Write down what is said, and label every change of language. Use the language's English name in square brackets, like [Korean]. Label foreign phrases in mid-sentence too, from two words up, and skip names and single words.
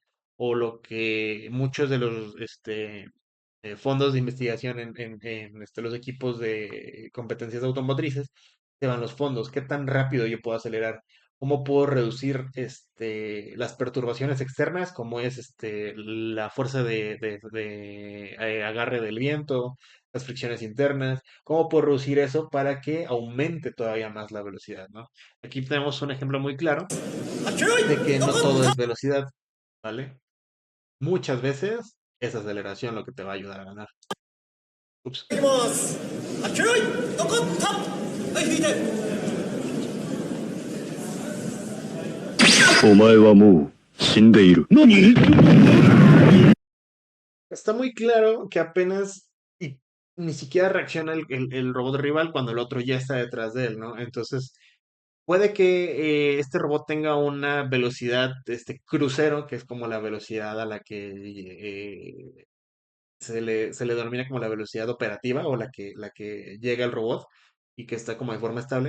[Spanish] o lo que muchos de los fondos de investigación en los equipos de competencias automotrices, te van los fondos, qué tan rápido yo puedo acelerar, cómo puedo reducir las perturbaciones externas, como es la fuerza de agarre del viento, las fricciones internas, cómo puedo reducir eso para que aumente todavía más la velocidad, ¿no? Aquí tenemos un ejemplo muy claro de que no todo es velocidad, ¿vale? Muchas veces es aceleración lo que te va a ayudar a ganar. Ups. [Japanese] きます。あ、黄色い、残った。はい、引いて。お前はもう死んでいる。何？ [Spanish] Está muy claro que apenas y ni siquiera reacciona el robot rival cuando el otro ya está detrás de él, ¿no? Entonces, puede que este robot tenga una velocidad, crucero, que es como la velocidad a la que se le denomina como la velocidad operativa o la que llega el robot y que está como de forma estable.